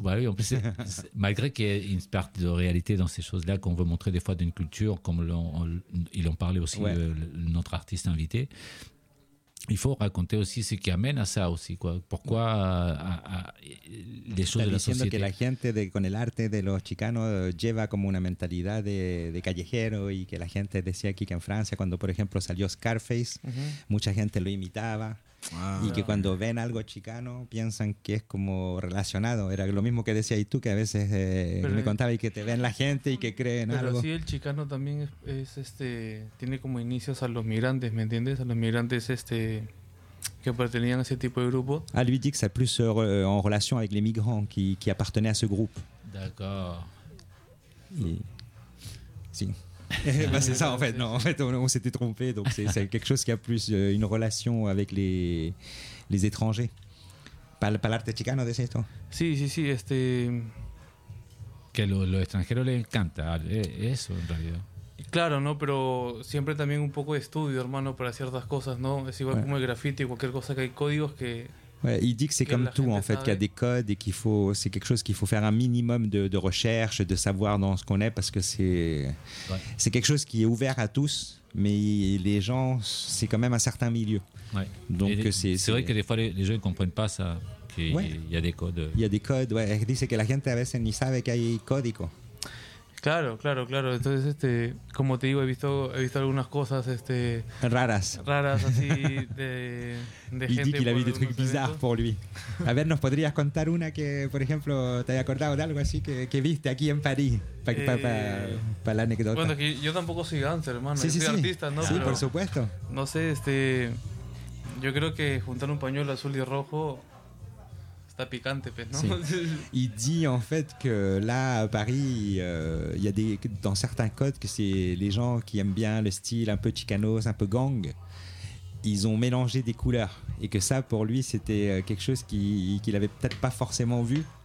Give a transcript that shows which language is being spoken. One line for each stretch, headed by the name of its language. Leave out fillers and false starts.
French: Bah oui, en plus, malgré qu'il y ait une part de réalité dans ces choses-là, qu'on veut montrer des fois d'une culture, comme ils ont parlé aussi, ouais, notre artiste invité. Il faut raconter aussi ce qui amène à ça aussi, quoi. Pourquoi les choses de la société.
Spanish: Diciendo que la gente con el arte de los chicanos lleva como una mentalidad de callejero y que la gente decía aquí que en Francia cuando por ejemplo salió Scarface, mucha gente lo imitaba. Ah, y que cuando ven algo chicano piensan que es como relacionado. Era lo mismo que decías tú, que a veces me contabas y que te ven la gente y que creen pero algo. Pero sí, el chicano también es tiene como inicios a los migrantes, ¿me entiendes? A los migrantes que pertenecían a ese tipo de grupo.
French: Ah, lui dit que c'est plus en relation avec les migrants qui appartenaient à ce groupe. D'accord.
Spanish: Sí.
French: Bah c'est ça en fait, non, en fait on s'était trompé, donc c'est quelque chose qui a plus une relation avec les étrangers.
Spanish: Pas l'arte chicano, de esto. Sí, sí, sí, que lo extranjero le encanta, eso en realidad. Claro, no, pero siempre también un poco de estudio, hermano, para ciertas cosas, ¿no? Es igual, ouais, como el graffiti, cualquier cosa que hay códigos que...
French: Ouais, il dit que c'est comme tout, en fait, qu'il y a des codes et qu'il faut, c'est quelque chose qu'il faut faire un minimum de recherche, de savoir dans ce qu'on est, parce que c'est quelque chose qui est ouvert à tous, mais les gens, c'est quand même un certain milieu. Ouais. Donc c'est vrai que des fois, les gens ne comprennent pas ça, qu'il, ouais, y a des codes. Il y a des codes, ouais. Il dit que
Spanish: la gente a veces ni sabe que hay código. Claro, claro, claro. Entonces, como te digo, he visto algunas cosas raras. Raras, así de gente. Y dice que
French: la vi de trucs bizarres por lui.
Spanish: A ver, ¿nos podrías contar una que, por ejemplo, te haya acordado de algo así que viste aquí en París? Para la anécdota. Bueno, que yo tampoco soy dancer, hermano. Sí, soy artista, ¿no? Sí, pero, por supuesto. No sé, yo creo que juntar un pañuelo azul y rojo. Picante, non?
French: Il dit en fait que là à Paris, il y a dans certains codes que c'est les gens qui aiment bien le style un peu chicanos, un peu gang, ils ont mélangé des couleurs et que ça pour lui c'était quelque chose qu'il avait peut-être pas forcément vu.